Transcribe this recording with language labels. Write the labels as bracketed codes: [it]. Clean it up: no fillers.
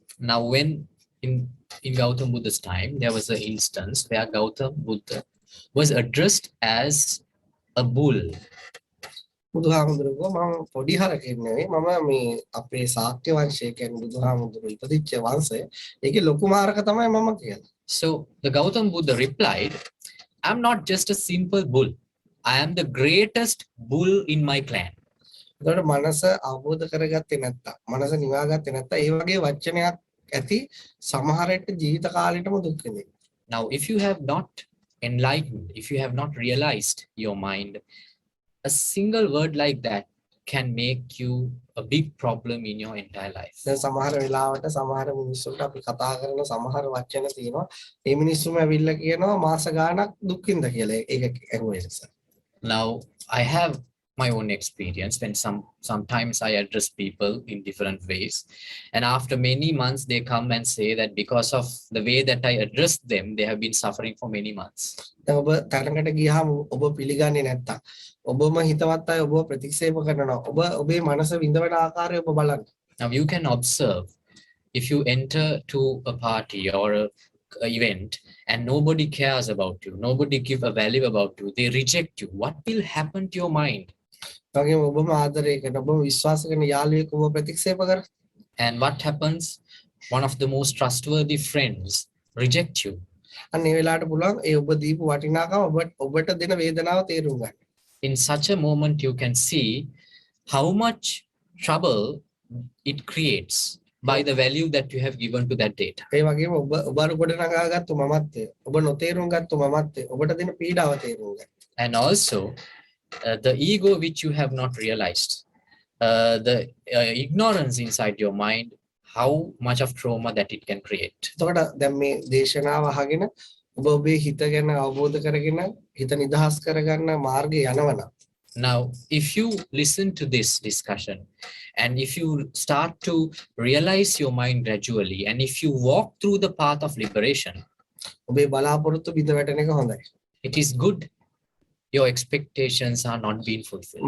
[en] Now when in Gautam Buddha's time, there was an instance where Gautam Buddha was addressed as a bull. [si] බුදුහාමුදුරුවෝ මම පොඩි හරකෙක් නෙවෙයි මම මේ අපේ ශාක්‍ය වංශය කියන්නේ බුදුහාමුදුරුවෝ ඉපදිච්ච වංශය. ඒකේ ලොකුම හරක තමයි මම කියලා. [en] So the Gautam Buddha replied, I'm not just a simple bull. I am the greatest bull in my clan. [si] ඒකට මනස අවබෝධ කරගත්තේ නැත්තම් මනස නිවාගත්තේ නැත්තම් ඒ වගේ වචනයක් ඇති සමහරට ජීවිත කාලෙටම දුක් විඳිනවා. [en] Now if you have not enlightened, if you have not realized your mind, a single word like that can make you a big problem in your entire life. [si] දැන් සමහර වෙලාවට සමහර මිනිස්සුන්ට අපි කතා කරන සමහර වචන තියෙනවා. ඒ මිනිස්සුම ඇවිල්ලා කියනවා මාස ගාණක් දුක් විඳ කියලා. ඒක ඇහුවේ නිසා. [en] Now, I have my own experience when sometimes I address people in different ways. And after many months, they come and say that because of the way that I address them, they have been suffering for many months. [si] දැන් ඔබ තරඟට ගියාම ඔබ පිළිගන්නේ නැත්තම් ඔබම හිතවත් අය ඔබ ප්‍රතික්ෂේප කරනවා. ඔබේ මනස විඳවන ආකාරය ඔබ බලන්න. [en] Now you can observe if you enter to a party or a event and nobody cares about you, nobody give a value about you, they reject you. What will happen to your mind? [si] වගේම ඔබම ආදරය කරන ඔබම විශ්වාස කරන යාළුවෙක් ඔබ ප්‍රතික්ෂේප කර. [en] And what happens? One of the most trustworthy friends reject you. [si] අන්න ඒ වෙලාවට පුළුවන් ඒ ඔබ දීපු වටිනාකම ඔබට දෙන වේදනාව තේරුම් ගන්න. [en] In such a moment, you can see how much trouble it creates by the value that you have given to that data. [si] ඒ වගේම ඔබ අර ගොඩනගාගත්තු මමත්වය ඔබ නොතේරුම් ගත්තු මමත්වය ඔබට දෙන පීඩාව තේරුම් ගන්න. [en] And also the ego which you have not realized, the ignorance inside your mind, how much of trauma that it can create. [si] එතකොට දැන් මේ දේශනාව අහගෙන ඔබ ඔබේ හිත ගැන අවබෝධ කරගෙන හිත නිදහස් කරගන්න මාර්ගය යනවනම්. [en] Now, if you listen to this discussion and if you start to realize your mind gradually and if you walk through the path of liberation, [si] ඔබේ බලාපොරොත්තු බිඳ වැටෙන එක හොඳයි. [en] it is good. Your expectations are not being fulfilled.